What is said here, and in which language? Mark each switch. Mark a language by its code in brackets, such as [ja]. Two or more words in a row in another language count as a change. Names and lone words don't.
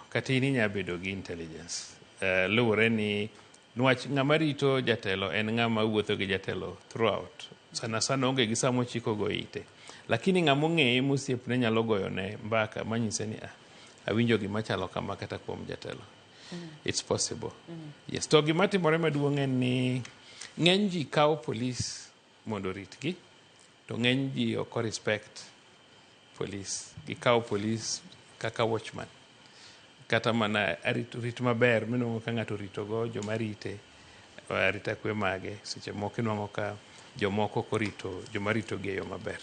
[luo] Kata in inya bedo gi intelligence. Luwore ni nwach ng'ama rito jatelo en ng'ama wuotho gi jatelo throughout. Sana onge gi samo chiko go ite. Lakini ng'amo ng'eye mosiepne nyalo goyone mbaka manyise ni awinjo gima chalo kama kata kuom jatelo. [en] It's possible. Yes. [luo] To gima timore maduong' en ni ng'eny ji kawo police mondo ritgi, to ng'eny ji ok [en] respect police. [luo] Gikawo police kaka watchman. Kata mana rit maber minwang'o ka ng'ato ritogo joma rite arita kwe mage seche moko inwang'o ka jomoko korito joma rito gi e yo maber.